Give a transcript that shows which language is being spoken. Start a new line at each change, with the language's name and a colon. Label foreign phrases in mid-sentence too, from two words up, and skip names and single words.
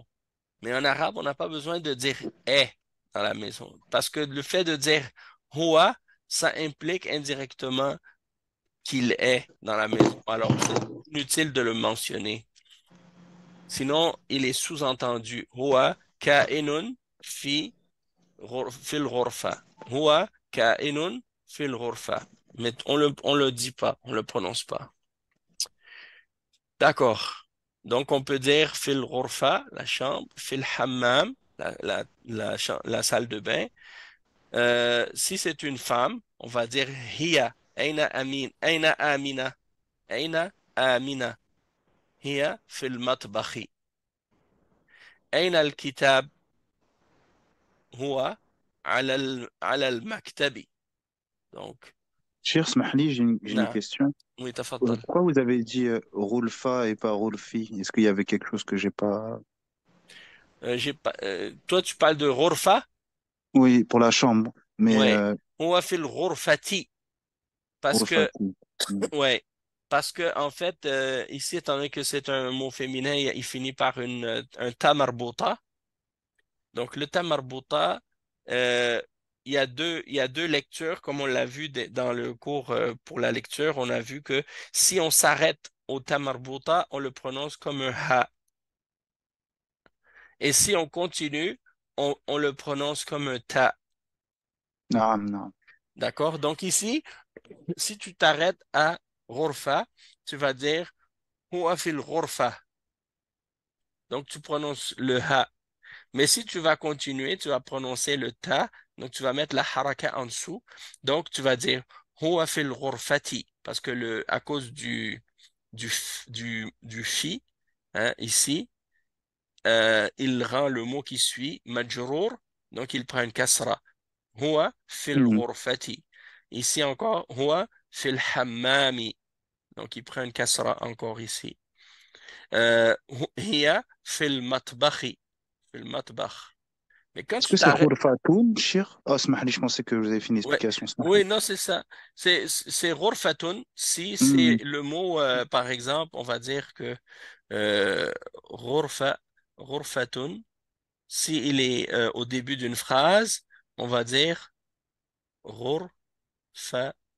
French: Mais en arabe, on n'a pas besoin de dire est dans la maison. Parce que le fait de dire huwa, ça implique indirectement qu'il est dans la maison. Alors, c'est inutile de le mentionner. Sinon, il est sous-entendu.
Arabic: هو كائن في الغرفة. هو كائن في الغرفة.
French: Mais on le dit pas, on le prononce pas. D'accord. Donc, on peut dire
Arabic: في الغرفة,
French: la chambre,
Arabic: في الحمام,
French: la salle de bain. Si c'est une femme, on va dire
Arabic: هي، أين أمينة، أين أمينة، هي في المطبخ. أين الكتاب هو على المكتب.
French: Donc, Cher Smahli, j'ai une
Arabic: نعم.
French: question. Oui, تفضل. Pourquoi vous avez dit Roulfa et pas Roulfi? Est-ce qu'il y avait quelque chose que j'ai pas... J'ai pas, toi, tu parles de غرفة. Oui, pour la chambre, mais Ouais.
Arabic: هو في الغرفة.
French: Parce que, Roulfati. Hmm. ouais. Parce que, en fait, ici, étant donné que c'est un mot féminin, il finit par un ta marbuta. Donc, le ta marbuta, euh, il y a deux lectures, comme on l'a vu dans le cours pour la lecture. On a vu que si on s'arrête au ta marbuta, on le prononce comme un ha. Et si on continue, on le prononce comme un ta.
Arabic: نعم، نعم.
French: D'accord? Donc ici, si tu t'arrêtes à ghurfa, tu vas dire
Arabic: هو في الغرفة.
French: Donc tu prononces le ha. Mais si tu vas continuer, tu vas prononcer le ta. Donc tu vas mettre la haraka en dessous. Donc tu vas dire
Arabic: هو في الغرفة.
French: Parce que à cause du fi, hein, ici, il rend le mot qui suit majrour. Donc il prend une kasra.
Arabic: هو في Hmm. ghurfati.
French: Ici encore,
Arabic: هو في الحمام.
French: Donc, il prend une kasra encore ici.
Arabic: هي في المطبخ. في المطبخ.
French: Mais quand Est-ce tu que c'est t'arrêtes. Roulfatoun, cher? Oh, Smahli, je pensais que vous avez fait une Ouais. explication, Oui, Smahli. non, c'est ça. C'est ghurfatun. Si c'est Hmm. le mot, par exemple, on va dire que ghurfa, ghurfatun, si il est au début d'une phrase, on va dire ghurfatun.